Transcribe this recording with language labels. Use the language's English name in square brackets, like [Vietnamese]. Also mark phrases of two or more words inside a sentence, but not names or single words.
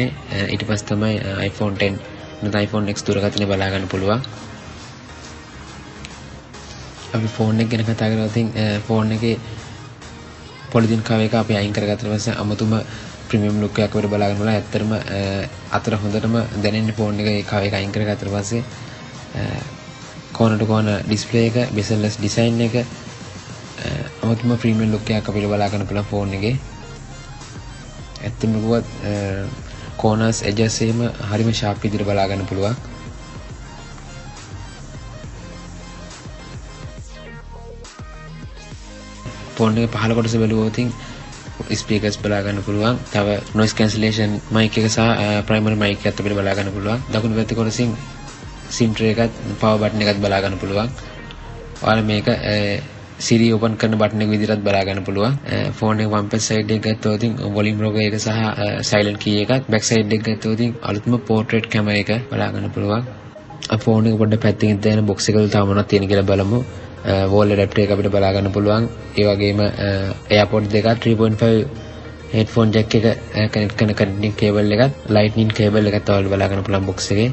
[Sinhala] ඊට පස්සේ තමයි iPhone 10 නැත්නම් iPhone X දුරකථනය බලා ගන්න පුළුවන්. අපි ෆෝන් එක ගැන කතා කරලා තින් ෆෝන් එකේ පොලිතින් කවර් එක අපි අයින් කරගත්තා පස්සේ අමුතුම [English] premium look [Sinhala] එකක් අපිට බලා ගන්න පුළුවන්. ඇත්තටම අතර හොඳටම දැනෙන්නේ ෆෝන් එකේ කවර් එක අයින් කරගත්තා පස්සේ [English] corner to corner display [Sinhala] එක, [English] bezel-less design [Sinhala] එක, අමුතුම [English] premium look [Sinhala] එකක් අපිට බලා ගන්න පුළුවන් ෆෝන් එකේ. ඇත්තම කිව්වොත් [English] corners edges [Sinhala] එහෙම හරිම sharp විදිහට බලා ගන්න පුළුවන්. ෆෝන් එකේ පහළ කොටස බැලුවොත් ස්පීකර්ස් බලා ගන්න පුළුවන්. තව [English] noise cancellation mic [Sinhala] එක සහ [English] primary mic [Sinhala] එකත් අපිට බලා ගන්න පුළුවන්. දකුණු පැත්තේ කොටසින් [English] SIM tray [Sinhala] එකත් [English] power button [Sinhala] එකත් බලා ගන්න පුළුවන්. ඔයාලා මේක Siri open කරන button එක විදිහටත් බලා ගන්න පුළුවන්. ෆෝන් එක [English] one back side [Sinhala] එක ගත්තොත් [English] volume rocker [Sinhala] එක සහ [English] silent key [Sinhala] එකත් [English] back side [Sinhala] එක ගත්තොත් අලුත්ම [English] portrait camera [Sinhala] එක බලා ගන්න පුළුවන්. ෆෝන් එක පොඩ්ඩක් පැත්තකින් දාන box එක වල තව මොනවද තියෙන කියලා බලමු. [English] wall adapter [Sinhala] එක අපිට බලා ගන්න පුළුවන්. ඒ වගේම AirPods දෙකක් [English] 3.5 headphone jack [Sinhala] එක connect කරන [English] connecting cable [Sinhala] එකත් [English] lightning cable [Sinhala] එකත් ඔයාලට බලා ගන්න පුළුවන් box එකේ.